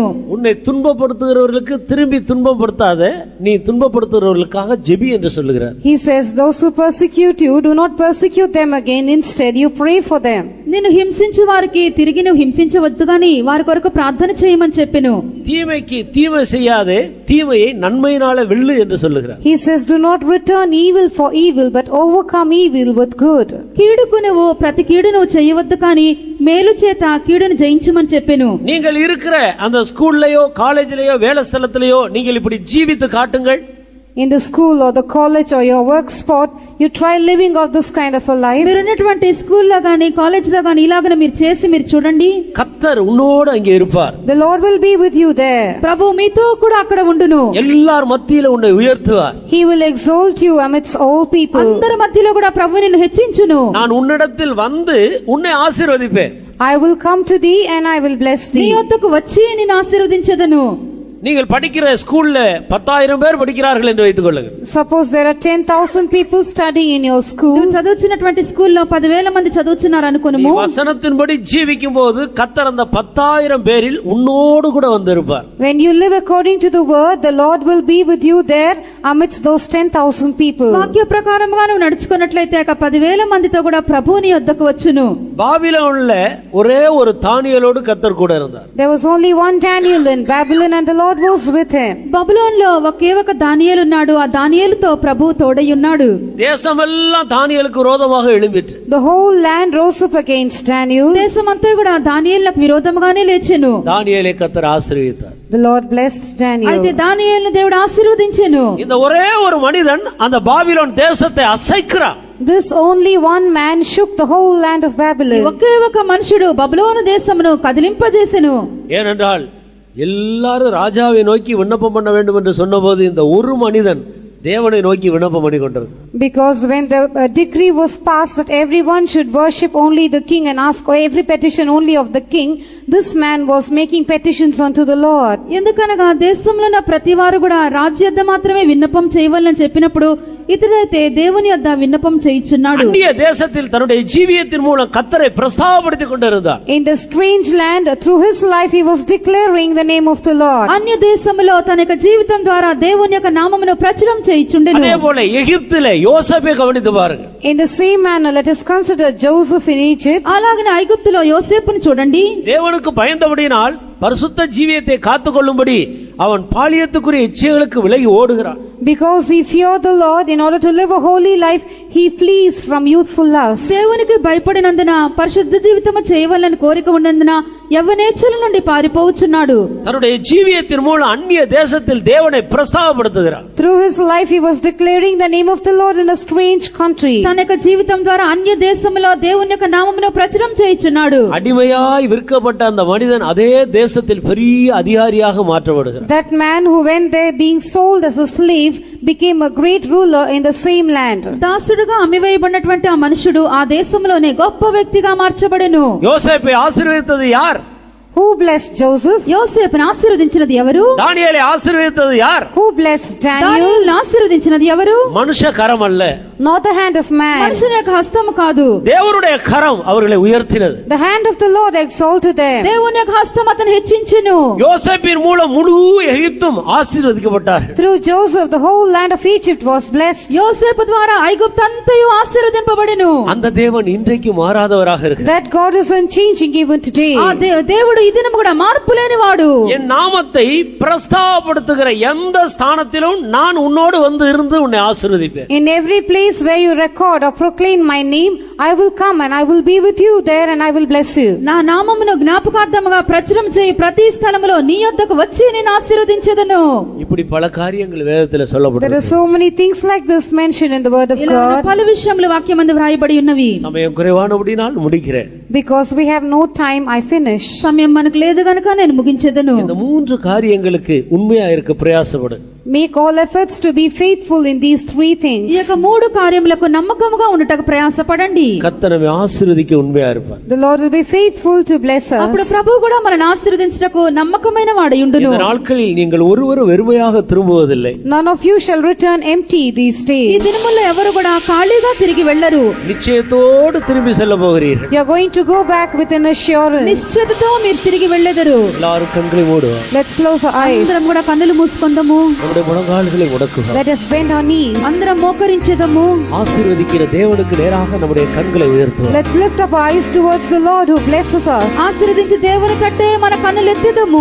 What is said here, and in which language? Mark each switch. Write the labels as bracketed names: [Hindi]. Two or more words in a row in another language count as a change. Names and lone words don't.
[Tamil] உன்னை துன்பப்படுத்துகிறவர்களுக்கு திரும்பி துன்பப்படுத்தாத, நீ துன்பப்படுத்துகிறவர்களுக்காக ஜெபி என்று சொல்லுகிறார். [English] He says, those who persecute you, do not persecute them again. Instead, you pray for them. [Telugu] నిన్ను హింసించు వారికి తిరిగి నువ్వు హింసించవద్దు గాని వారి కొరకు ప్రార్థన చేయమని చెప్పెను. [Tamil] தீமைக்கு தீமை செய்யாதே, தீமையை நன்மையினால வெல்லு என்று சொல்லுகிறார். [English] He says, do not return evil for evil, but overcome evil with good. [Telugu] కీడుకు నువ్వు ప్రతి కీడు నువ్వు చేయవద్దు కానీ మేలు చేత కీడును జయించమని చెప్పెను. [Tamil] நீங்கள் இருக்கிற அந்த ஸ்கூல்லயோ காலேஜ்லயோ வேலை ஸ்தலத்திலேயோ நீங்கள் இப்படி ஜீவித்து காட்டுங்கள். [English] In the school or the college or your work spot, you try living out this kind of a life. [Telugu] మీరున్నటువంటి స్కూల్లో గాని కాలేజీలో గాని ఇలాగనే మీరు చేసి మీరు చూడండి. [Tamil] கர்த்தர் உன்னோடு அங்கே இருப்பார். [English] The Lord will be with you there. [Telugu] ప్రభు మీతో కూడా అక్కడ ఉండును. [Tamil] எல்லார் மத்தியில உன்னை உயர்த்துவார். [English] He will exalt you amidst all people. [Telugu] అందరి మధ్యలో కూడా ప్రభు నిన్ను హెచ్చించును. [Tamil] நான் உன்னிடத்தில் வந்து உன்னை ஆசீர்வதிப்பேன். [English] I will come to thee and I will bless [Telugu] నీ [English] thee. [Telugu] వద్దకు వచ్చి నిన్ను ఆశీర్వదించెదను. [Tamil] நீங்கள் படிக்கிற ஸ்கூல்ல 10,000 பேர் படிக்கிறார்கள் என்று வைத்துக் கொள்ளுங்கள். [English] Suppose there are 10,000 people studying in your school. [Telugu] నువ్వు చదువుతున్నటువంటి స్కూల్లో 10,000 మంది చదువుతున్నారు అనుకునుము. [Tamil] வசனத்தின்படி ஜீவிக்கும் போது கர்த்தர் அந்த 10,000 பேரில் உன்னோடு கூட வந்திருப்பார். [English] When you live according to the word, the Lord will be with you there amidst those 10,000 people. [Telugu] వాక్య ప్రకారముగా నువ్వు నడుచుకున్నట్లయితే ఆ 10,000 మందితో కూడా ప్రభువు నీ వద్దకు వచ్చును. [Tamil] பாபிலோன்ல ஒரே ஒரு தானியேலோடு கர்த்தர் கூட இருந்தார். [English] There was only one Daniel in Babylon and the Lord was with him. [Telugu] బబులోనులో ఒకే ఒక దానియేలు ఉన్నాడు. ఆ దానియేలుతో ప్రభువు తోడై ఉన్నాడు. [Tamil] தேசமெல்லாம் தானியேலுக்கு விரோதமாக எழும்பிற்று. [English] The whole land rose up against Daniel. [Telugu] దేశమంతా కూడా దానియేలుకు విరోధముగానే లేచెను. [Tamil] தானியேலை கர்த்தர் ஆசீர்வதித்தார். [English] The Lord blessed Daniel. [Telugu] అయితే దానియేలును దేవుడు ఆశీర్వదించెను. [Tamil] இந்த ஒரே ஒரு மனிதன் அந்த பாபிலோன் தேசத்தை அசைக்கிறான். [English] This only one man shook the whole land of Babylon. [Telugu] ఒకే ఒక మనుషుడు బబులోను దేశమును కదిలింపజేసెను. [Tamil] ஏனென்றால் எல்லாரும் ராஜாவை நோக்கி விண்ணப்பம் பண்ண வேண்டும் என்று சொன்னபோது இந்த ஒரு மனிதன் தேவனை நோக்கி விண்ணப்பம் பண்ணி கொண்டிருந்தார். [English] Because when the decree was passed that everyone should worship only the king and ask every petition only of the king, this man was making petitions unto the Lord. [Telugu] ఎందుకనగా దేశంలో ఉన్న ప్రతి వారు కూడా రాజు యొద్ద మాత్రమే విన్నపం చేయవలనని చెప్పినప్పుడు ఇతడైతే దేవుని యొద్ద విన్నపం చేయుచున్నాడు. [Tamil] அந்நிய தேசத்தில் தன்னுடைய ஜீவியத்தின் மூலம் கர்த்தரை பிரஸ்தாபப்படுத்திக் கொண்டிருந்தார். [English] In the strange land, through his life he was declaring the name of the Lord. [Telugu] అన్య దేశములో తన యొక్క జీవితం ద్వారా దేవుని యొక్క నామమును ప్రచురం చేయుచుండెను. [Tamil] அதே போல எகிப்திலே யோசேப்பை கவனித்து பாருங்க. [English] In the same manner, let us consider Joseph in Egypt. [Telugu] అలాగనే ఐగుప్తులో యోసేపును చూడండి. [Tamil] தேவனுக்கு பயந்தபடியினால் பரிசுத்த ஜீவியத்தை காத்துக்கொள்ளும்படி அவன் பாலியத்துக்குரிய இச்சைகளுக்கு விலகி ஓடுகிறான். [English] Because he feared the Lord, in order to live a holy life, he flees from youthful lust. [Telugu] దేవునికి భయపడినందున పరిశుద్ధ జీవితము చేయవలన కోరిక ఉన్నందున యవ్వనేచ్ఛల నుండి పారిపోవచ్చున్నాడు. [Tamil] தன்னுடைய ஜீவியத்தின் மூலம் அந்நிய தேசத்தில் தேவனை பிரஸ்தாபப்படுத்துகிறான். [English] Through his life he was declaring the name of the Lord in a strange country. [Telugu] తన యొక్క జీవితం ద్వారా అన్య దేశములో దేవుని యొక్క నామమును ప్రచురం చేయుచున్నాడు. [Tamil] அடிமையாய் விற்கப்பட்ட அந்த மனிதன் அதே தேசத்தில் பெரிய அதிகாரியாக மாற்றப்படுகிறான். [English] That man who went there being sold as a slave became a great ruler in the same land. [Telugu] దాసుడుగా అమ్మివేయబడినటువంటి ఆ మనుషుడు ఆ దేశంలోనే గొప్ప వ్యక్తిగా మార్చబడెను. [Tamil] யோசேப்பை ஆசீர்வதித்தது யார்? [English] Who blessed Joseph? [Telugu] యోసేపును ఆశీర్వదించినది ఎవరు? [Tamil] தானியேலை ஆசீர்வதித்தது யார்? [English] Who blessed Daniel? [Telugu] దానియేలును ఆశీర్వదించినది ఎవరు? [Tamil] மனுஷ கரம் அல்ல, [English] Not the hand of man. [Telugu] మనుషుని యొక్క హస్తము కాదు, [Tamil] தேவனுடைய கரம் அவர்களை உயர்த்தினது. [English] The hand of the Lord exalted them. [Telugu] దేవుని యొక్క హస్తం అతను హెచ్చించెను. [Tamil] யோசேப்பின் மூலம் முழு எகிப்தும் ஆசீர்வதிக்கப்பட்டார்கள். [English] Through Joseph the whole land of Egypt was blessed. [Telugu] యోసేపు ద్వారా ఐగుప్తు అంతయు ఆశీర్వదింపబడెను. [Tamil] அந்த தேவன் இன்றைக்கு மாறாதவராக இருக்கிறார். [English] That God is unchanging even today. [Telugu] ఆ దేవుడు ఈ దినము కూడా మార్పు లేనివాడు. [Tamil] என் நாமத்தை பிரஸ்தாபப்படுத்துகிற எந்த ஸ்தானத்திலும் நான் உன்னோடு வந்து இருந்து உன்னை ஆசீர்வதிப்பேன். [English] In every place where you record or proclaim my name, I will come and I will be with you there and I will bless you. [Telugu] నా నామమును జ్ఞాపకార్థముగా ప్రచురం చేయి ప్రతి స్థలములో నీ యొద్దకు వచ్చి నేను ఆశీర్వదించెదను. [Tamil] இப்படி பல காரியங்கள் வேதத்தில் [English] There [Tamil] சொல்லப்பட்டிருக்கு. [English] are so many things like this mentioned in the word of [Telugu] ఇలాంటి [English] God. [Telugu] పలు విషయములు వాక్యమందు వ్రాయబడి ఉన్నవి. [Tamil] சமயம் குறைவானபடினால் முடிக்கிறேன். [English] Because we have no time, I finish. [Telugu] సమయం మనకు లేదు గనుక నేను ముగించెదను. [Tamil] இந்த மூன்று காரியங்களுக்கு உண்மையா இருக்க பிரயாசப்படு. [English] Make all efforts to be faithful in these three [Telugu] ఈ [English] things. [Telugu] యొక్క మూడు కార్యములకు నమ్మకముగా ఉండుటకు ప్రయాసపడండి. [Tamil] கர்த்தர் நம்மை ஆசீர்வதிக்க உண்மையா இருப்பார். [English] The Lord will be faithful to bless [Telugu] అప్పుడు [English] us. [Telugu] ప్రభువు కూడా మనల్ని ఆశీర్వదించుటకు నమ్మకమైన వాడయుండును. [Tamil] இந்த நாட்களில் நீங்கள் ஒருவரும் வெறுமையாக திரும்புவதில்லை. [English] None of you shall return empty these [Telugu] ఈ [English] days. [Telugu] దినముల్లో ఎవరు కూడా ఖాళీగా తిరిగి వెళ్ళరు. [Tamil] நிச்சயத்தோடு திரும்பி செல்ல போகிறீர்கள். [English] You are going to go back with an assurance. [Telugu] నిశ్చయతతో మీరు తిరిగి వెళ్ళెదరు. [Tamil] எல்லாரும் கண்களை மூடுவோம். [English] Let's close our eyes. [Telugu] అందరం కూడా కన్నులు మూసుకుందాము. [Tamil] நம்முடைய முழங்கால்களை முடக்குவோம். [English] Let us bend our knees. [Telugu] అందరం మోకరించెదము. [Tamil] ஆசீர்வதிக்கிற தேவனுக்கு நேராக நம்முடைய கண்களை உயர்த்துவோம். [English] Let's lift up our eyes towards the Lord who blesses us. [Telugu] ఆశీర్వదించి దేవుని కట్టే మన కన్నులు ఎత్తెదము.